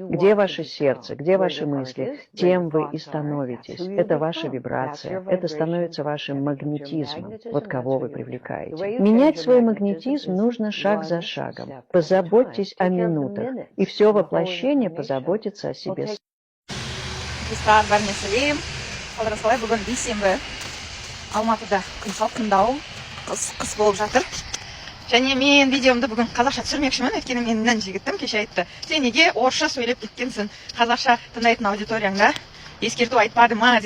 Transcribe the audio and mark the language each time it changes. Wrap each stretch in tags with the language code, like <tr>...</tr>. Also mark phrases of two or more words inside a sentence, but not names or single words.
<ru>Где ваше сердце, где ваши мысли, тем вы и становитесь. Это ваша вибрация, это становится вашим магнетизмом, вот кого вы привлекаете. Менять свой магнетизм нужно шаг за шагом. Позаботьтесь о минутах, и все воплощение позаботится о себе.</ru> <kk>Қалай бүгін бейсенбі Алматыда күн салқындау, қыс болып жатыр. Және мен видеомды бүгін қазақша түсірмекшімін, өйткені менен жігітім кеше айтты: "Сен неге орысша сөйлеп кеткенсің? Қазақша тыңдайтын аудиторияңда ескерту айтпады ма?"</kk>